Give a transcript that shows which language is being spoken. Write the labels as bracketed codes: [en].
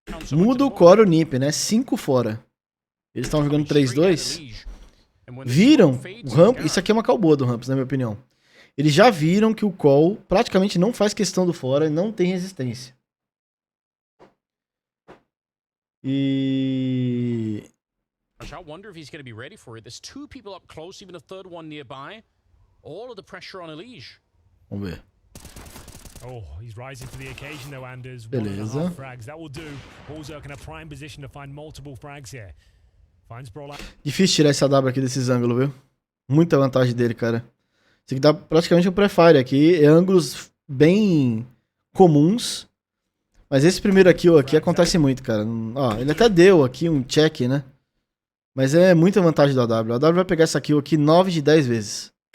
[pt] Muda o core o nip, né? 5 fora. Eles estão jogando 3-2. Viram o Ramp. Isso aqui é uma call boa do Ramps, na minha opinião. Eles já viram que o call praticamente não faz questão do fora e não tem resistência. E... [en] I wonder if he's going to be ready for it. There's 2 people up close, even a third one nearby. All of the pressure on Elige. [pt] Vamos ver. [en] Oh, he's rising to the occasion though, Anders. [pt] Beleza. [en] Frags. That will do. Ballzerk in a prime position to find multiple frags here. Finds Brawl out. [pt] Difícil tirar essa W aqui desses ângulos, viu? Muita vantagem dele, cara. Isso aqui dá praticamente um pré-fire aqui. É ângulos bem comuns. Mas esse primeiro aqui acontece muito, cara. Ó, ele até deu aqui um check, né? Mas é muita vantagem do AW. O AW vai pegar essa kill aqui 9 de 10 vezes.